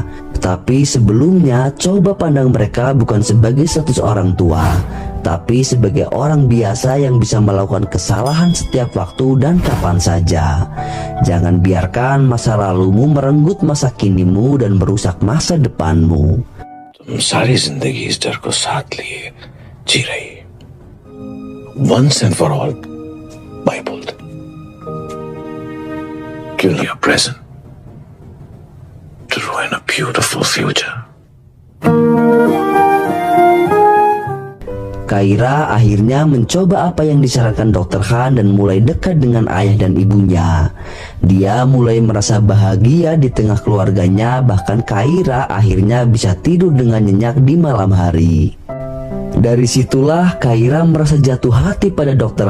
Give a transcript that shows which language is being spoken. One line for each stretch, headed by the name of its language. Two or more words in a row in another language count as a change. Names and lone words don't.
Indonesian: Tapi sebelumnya coba pandang mereka bukan sebagai status orang tua, tapi sebagai orang biasa yang bisa melakukan kesalahan setiap waktu dan kapan saja. Jangan biarkan masa lalumu merenggut masa kinimu dan merusak masa depanmu.
Hindi: तुम सारी जिंदगी इस डर को साथ लिए जी रही,
English: once and for all by bold. Kill your present to ruin a beautiful future.
Indonesian: Kaira akhirnya mencoba apa yang disarankan Dr. Han dan mulai dekat dengan ayah dan ibunya. Dia mulai merasa bahagia di tengah keluarganya, bahkan Kaira akhirnya bisa tidur dengan nyenyak di malam hari. Dari situlah Kaira merasa jatuh hati pada Dr.